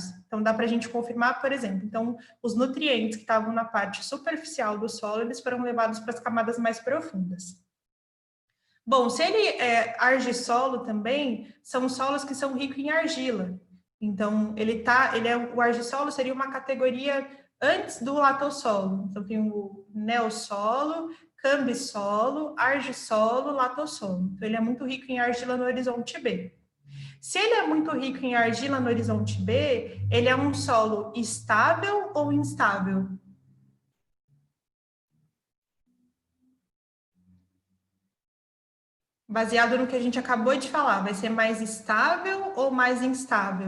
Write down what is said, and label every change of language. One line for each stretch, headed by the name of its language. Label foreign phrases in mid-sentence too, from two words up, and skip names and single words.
Portuguese: Então, dá para a gente confirmar, por exemplo, então, os nutrientes que estavam na parte superficial do solo, eles foram levados para as camadas mais profundas. Bom, se ele é argissolo também, são solos que são ricos em argila. Então, o argissolo seria uma categoria antes do latossolo. Então, tem o neossolo, cambissolo, argissolo, latossolo. Então, ele é muito rico em argila no horizonte B. Se ele é muito rico em argila no horizonte B, ele é um solo estável ou instável? Baseado no que a gente acabou de falar, vai ser mais estável ou mais instável?